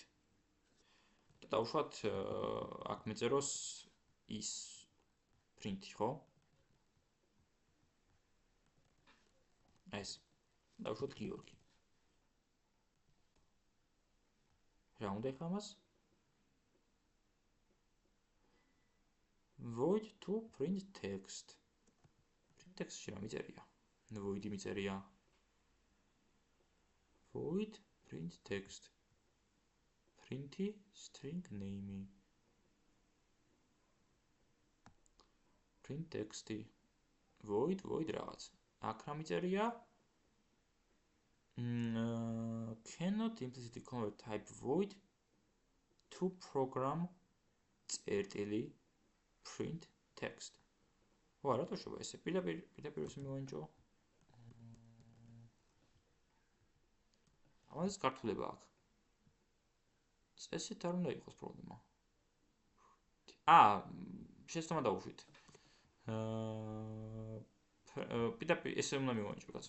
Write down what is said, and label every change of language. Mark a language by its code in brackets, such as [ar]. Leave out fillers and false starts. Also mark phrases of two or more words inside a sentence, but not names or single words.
[ka] და დავუშვათ აქ მეწეროს ის პრინტი, ხო? ეს დავუშვათ გიორგი. რა უნდა ეხლა მას? [en] void to print text. print text- ში რა მიწერია? void-ი მიწერია. void print text. print-ი string name-ი. print text-ი. [ka] void რაღაც. აქ რა მიწერია? [en] cannot implicitly convert type void to program წერტილი print text. [ka] ვა, რატო შევა ესე? პირდაპირ ესე მივანიჭო. ამას ქართულება აქვს. წესით არ უნდა იყოს პრობლემა. შეცდომა დავუშვით. პირდაპირ ესე უნდა მივანიჭო, კაცო.